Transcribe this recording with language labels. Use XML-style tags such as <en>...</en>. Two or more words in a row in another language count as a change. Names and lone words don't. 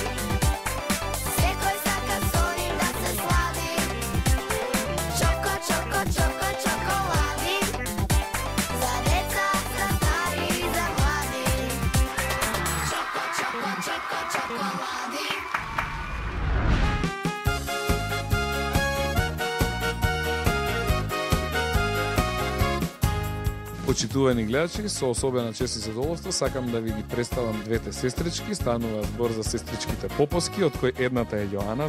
<mk>Svekoj saka s onim da se slavi. Čokoladin. Za deca, za stari i za mladi. Čokoladin. Почитувани гледачи, со особена чест и задоволство сакам да ви ги представам двете сестрички. Станува збор за сестричките Поповски, од кои едната е Јоана.</mk>